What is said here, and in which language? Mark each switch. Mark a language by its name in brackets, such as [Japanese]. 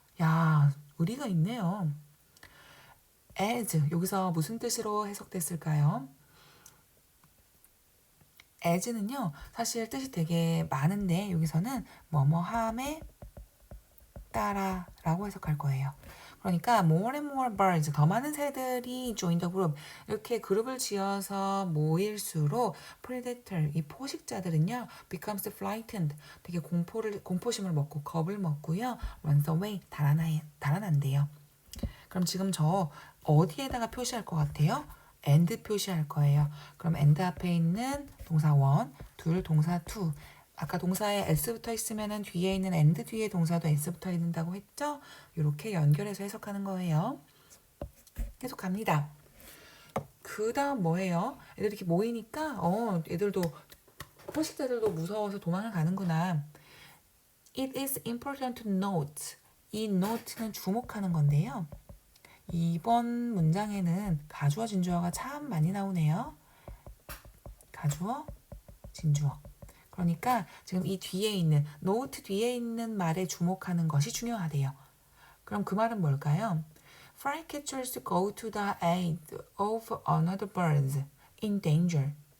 [Korean] 야, 의리가 있네요. as, 여기서 무슨 뜻으로 해석됐을까요? as는요, 사실 뜻이 되게 많은데 여기서는 뭐뭐함에 따라 라고 해석할 거예요. 그러니까 [English] more and more birds, [Korean] 더 많은 새들이 [English] join the group. [Korean] 이렇게 그룹을 지어서 모일수록 predator, 이 포식자들은요 [English] becomes frightened, [Korean] 되게 공포심을 먹고 겁을 먹고요 [English] runs away, [Korean] 달아난대요. 그럼 지금 저 어디에다가 표시할 것 같아요? and 표시할 거예요. 그럼 and 앞에 있는 동사 one, 둘 동사 two. 아까 동사에 s 붙어 있으면 뒤에 있는 and 뒤에 동사도 s 붙어 있는다고 했죠? 이렇게 연결해서 해석하는 거예요. 계속 갑니다. 그 다음 뭐예요? 애들 이렇게 모이니까 애들도 포식자들도 무서워서 도망을 가는구나. [English] It is important to note. [Korean] 이 note는 주목하는 건데요. 이번 문장에는 가주어 진주어가 참 많이 나오네요. 가주어 진주어. 그러니까 지금 이 뒤에 있는 note 뒤에 있는 말에 주목하는 것이 중요하대요. 그럼 그 말은 뭘까요? [English] Flycatchers go to the aid of another bird in danger.